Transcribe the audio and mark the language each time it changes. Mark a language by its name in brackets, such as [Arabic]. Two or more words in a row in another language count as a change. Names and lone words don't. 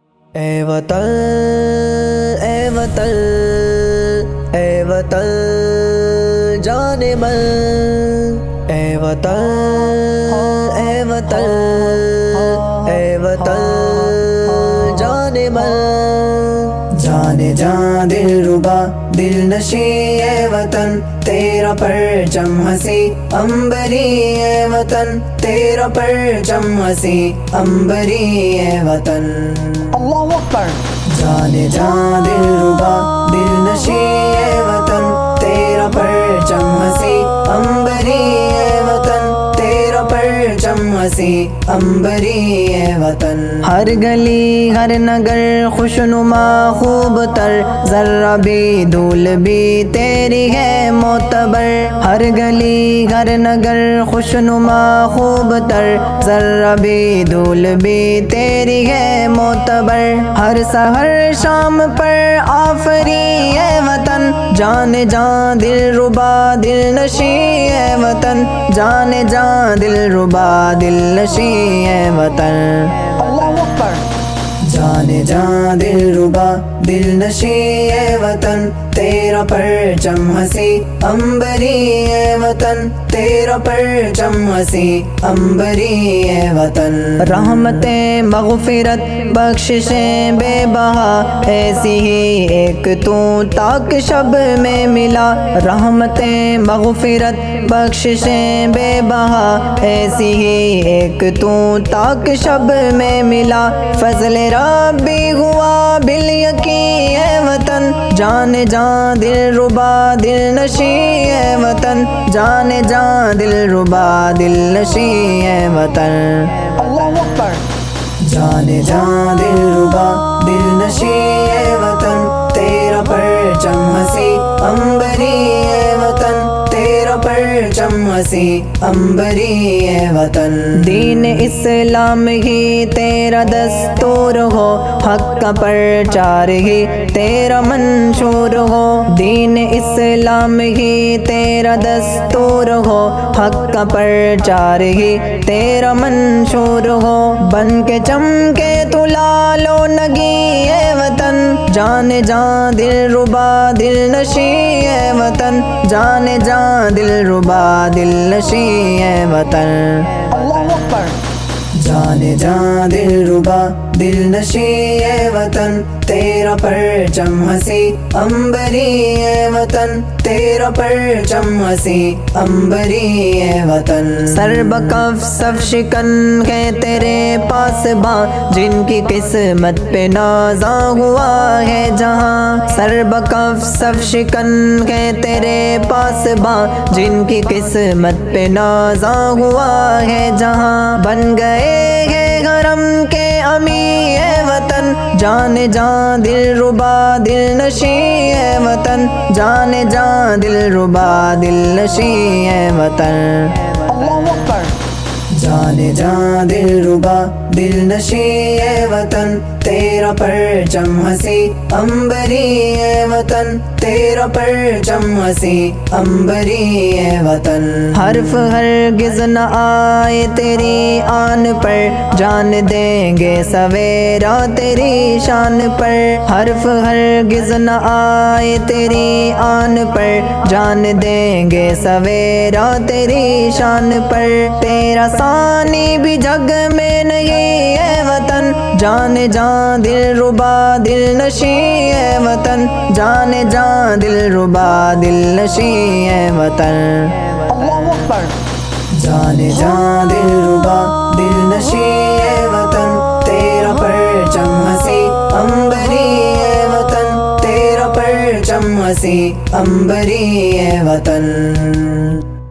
[Urdu] اے وطن اے وطن اے وطن جان من، اے وطن اے وطن اے وطن جان من، جان جان دل ربا دل نشی اے وطن، تیرا پرچم ہنسی امبری اے وطن، تیرا پرچم ہنسی امبری اے وطن، [Arabic] اللہ اکبر۔ [Urdu] جان جان دل ربا دل نشی اے وطن، تیرا پرچم ہنسی امبری اے وطن، تیرا پرچم ہنسی امبری اے وطن، ہر گلی ہر نگر خوشنما خوب تر، ذرہ بھی دھول بھی تیری ہے معتبر، ہر گلی ہر نگر خوشنما خوب تر، ذرہ بھی دھول بھی تیری ہے معتبر، ہر سحر شام پر آفری اے وطن، جان جان دل ربا دل نشی اے وطن، جان جان دل ربا دل نشی اے وطن، [Arabic] اللہ اکبر۔ [Urdu] جان جان دل ربا دل نشی اے وطن، تیرا پرچم ہنسی امبری اے وطن، تیرا پرچم ہنسی امبری اے وطن، رحمتیں مغفرت بخششیں بے بہا، ایسی ہی ایک تو تاک شب میں ملا، رحمتیں مغفرت بخششیں بے بہا، ایسی ہی ایک تو تاک شب میں ملا، فضل ربی ہوا بالیقین اے وطن، جان جان دل ربا دل نشی اے وطن، جان جان دل ربا دل نشی اے وطن، [Arabic] اللہ اکبر۔ [Urdu] جان جان دل ربا دل نشی اے وطن، تیرا پرچم ہنسی امبری اے وطن، تیرا پرچم ہنسی امبری اے وطن، دین اسلام ہی تیرا دستور ہو، حق کا پرچار ہی تیرا منشور ہو، دین اسلام ہی تیرا دستور ہو، حق کا پرچار ہی تیرا منشور ہو، بن کے چمکے تو لال و نگی اے وطن، جان جان دل ربا دل نشی اے وطن، جان جان دل ربا دل نشی اے وطن، [Arabic] اللہ اکبر۔ [Urdu] جان جان دل ربا دل نشی اے وطن، تیرا پرچم ہنسی امبری اے وطن، تیرا پرچم ہنسی امبری اے وطن، سر بکف صف شکن ہے تیرے پاس باں، جن کی قسمت پہ نازاں ہوا ہے جہاں، سر بکف صف شکن ہے تیرے پاس باں، جن کی قسمت پہ نازاں ہوا ہے جہاں، بن گئے ہے حرم کے امی اے وطن، جان جان دل ربا دل نشی اے وطن، جان جان دل ربا دل نشی اے وطن، [Arabic] اللہ اکبر۔ [Urdu] جان جان دل ربا دل نشی اے وطن، تیرا پرچم ہنسی امبری اے وطن، تیرا پرچم ہنسی امبری اے وطن، حرف ہرگز نہ آئے تیری آن پر، جان دیں گے سویرا تیری شان پر، حرف ہرگز نہ آئے تیری آن پر، جان دیں گے سویرا تیری شان پر، تیرا ثانی بھی جگ میں نہیں اے وطن، جان جان دل ربا دل نشی اے وطن، جان جان دل ربا دل نشی اے وطن، [Arabic] اللہ اکبر۔ [Urdu] جان جان دل ربا دل نشی اے وطن، تیرا پرچم ہنسی امبری اے وطن، تیرا پرچم ہنسی امبری اے وطن۔